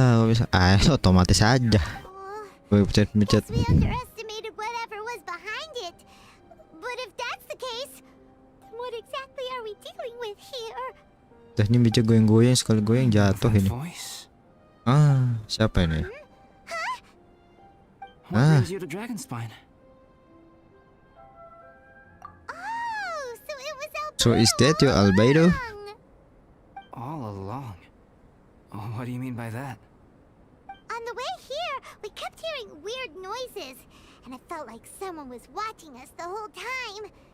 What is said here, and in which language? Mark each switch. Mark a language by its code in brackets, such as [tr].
[id] Bisa. Otomatis aja. Gue pencet. [en] Guess we underestimated whatever was behind it. But if that's the case, then what exactly are we dealing with here? [id] Terus ini bisa goyang-goyang, sekali goyang jatuh ini. [en] Voice. [id] Siapa ini? [en] What brings you to Dragonspine? Oh, so it was Albedo. So is that your Albedo? All along. Oh, what do you mean by that? On the way here, we kept hearing weird noises, and it felt like someone was watching us the whole time.